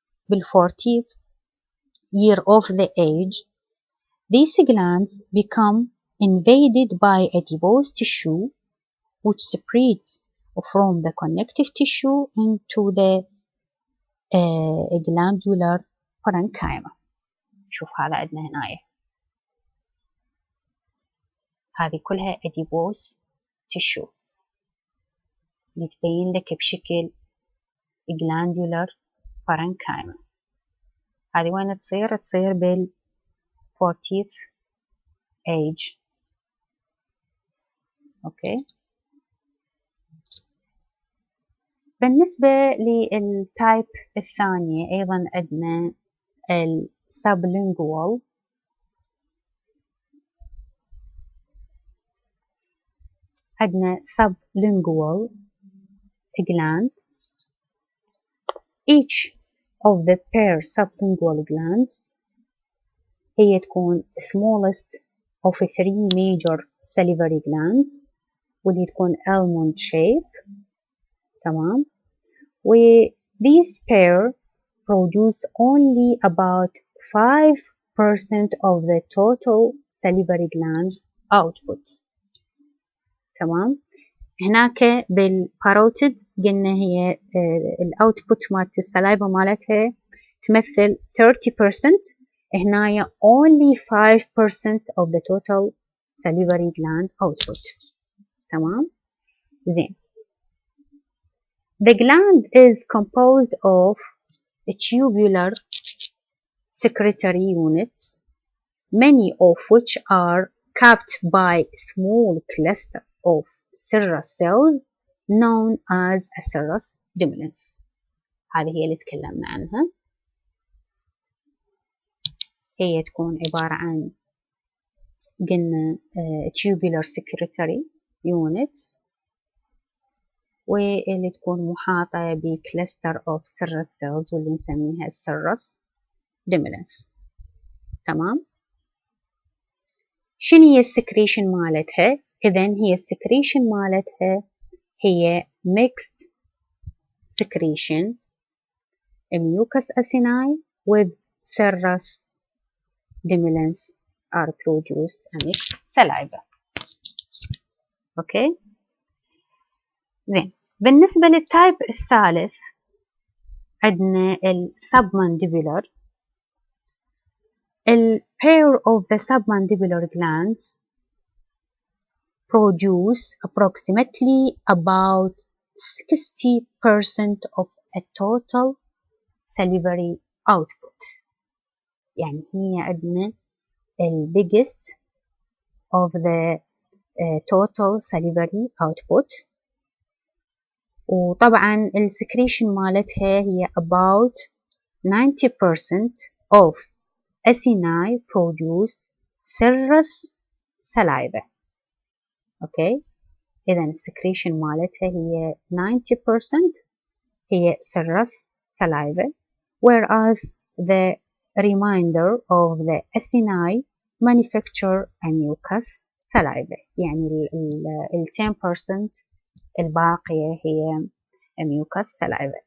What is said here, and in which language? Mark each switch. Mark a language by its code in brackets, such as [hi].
[en] بالfourteenth year of the age these glands become invaded by adipose tissue which spread from the connective tissue into the glandular parenchyma. [ar] شوف هذا عندنا هنا هذه كلها adipose tissue اللي تبين لك بشكل glandular parenchyma. هذه وين تصير؟ تصير بال 40th age. اوكي. بالنسبة للتايب الثانية أيضا عندنا السبلينجوال. عندنا sublingual gland. [en] Each of the pair sublingual glands [ar] هي تكون [en] smallest of three major salivary glands [ar] واللي تكون [en] almond shape. تمام. و these pair produce only about 5% of the total salivary gland output. تمام. [ar] هناك بالباروتيد قلنا هي الاوتبوت مالت السلايفا مالتها تمثل 30%. هنايا [en] only 5% of the total salivary gland output. [ar] تمام. زين. [en] The gland is composed of tubular secretory units, many of which are capped by small cluster of serous cells known as a serous dimulus. [ar] هذه هي اللي تكلمنا عنها. هي تكون عبارة عن قلنا [en] tubular secretory units [ar] واللي تكون محاطة ب [en] cluster of serous cells [ar] واللي نسميها serous dimulus. تمام. شنو هي السكريشن مالتها؟ إذن هي السكريشن مالتها هي [en] mixed secretion mucus acini with serous dimulus are produced amidst saliva. [ar] اوكي. زين. بالنسبة للتايب الثالث عندنا submandibular. [en] pair of the submandibular glands produce approximately about 60% of a total salivary output. [ar] يعني هي عندنا [en] biggest of the total salivary output. [ar] وطبعا السكريشن مالتها هي [en] about 90% of acini produce serous saliva. [ar] اوكي. اذا السكريشن مالتها هي [en] 90% هي serous saliva whereas the remainder of the acini manufacture a mucus saliva. [ar] يعني ال 10% الباقية هي [en] mucus saliva.